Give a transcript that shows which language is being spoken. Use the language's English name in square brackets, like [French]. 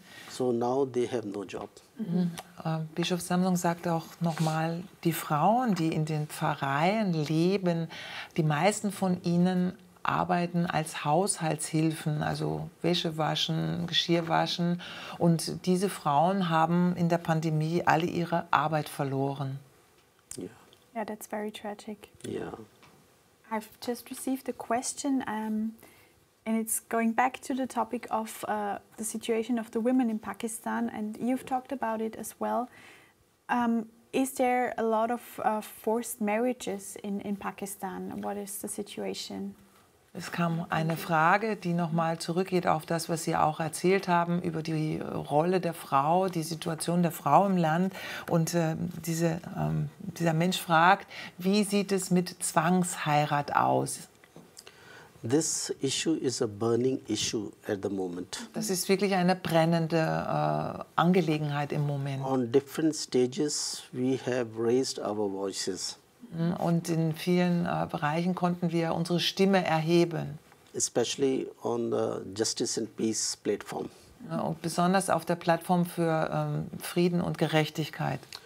[English] So now they have no job. [German] Bischof Samson sagt auch nochmal, die Frauen, die in den Pfarreien leben, die meisten von ihnen arbeiten als Haushaltshilfen, also Wäsche waschen, Geschirr waschen. Und diese Frauen haben in der Pandemie alle ihre Arbeit verloren. [English] Yeah, that's very tragic. Yeah. I've just received a question, and it's going back to the topic of the situation of the women in Pakistan, and you've talked about it as well. Is there a lot of forced marriages in Pakistan? What is the situation? [German] Es kam eine Frage, die nochmal zurückgeht auf das, was Sie auch erzählt haben, über die Rolle der Frau, die Situation der Frau im Land. Und dieser Mensch fragt, wie sieht es mit Zwangsheirat aus? [English] This issue is a burning issue at the moment. [German] Das ist wirklich eine brennende Angelegenheit im Moment. [English] On different stages, we have raised our voices. [German] Und in vielen Bereichen konnten wir unsere Stimme erheben. [English] Especially on the Justice and Peace platform. [German] Und besonders auf der Plattform für Frieden und Gerechtigkeit.